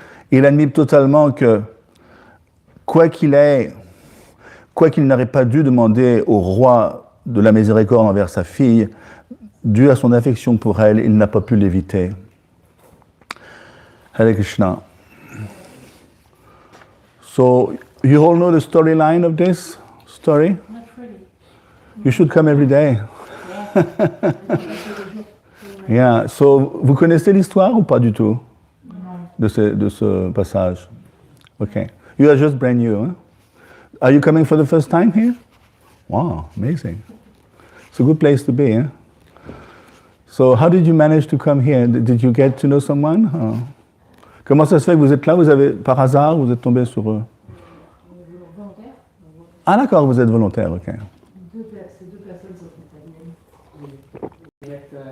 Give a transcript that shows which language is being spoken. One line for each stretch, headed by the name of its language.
French: Il admet totalement que quoi qu'il n'aurait pas dû demander au roi de la miséricorde envers sa fille, dû à son affection pour elle, il n'a pas pu l'éviter.
English: Hare Krishna. So, you all know the storyline of this story? Not really. You should come every day. Yeah. So,
French: vous connaissez l'histoire ou pas du tout de ce passage?
English: Okay. You are just brand new, huh? Are you coming for the first time here? Wow, amazing. It's a good place to be, huh? So, how did you manage to come here? Did you get to know someone? Or?
French: Comment ça se fait que vous êtes là? Vous avez, par hasard, vous êtes tombé sur eux? Volontaire. Ah d'accord, vous êtes volontaire, ok. Ces deux personnes sont italiennes.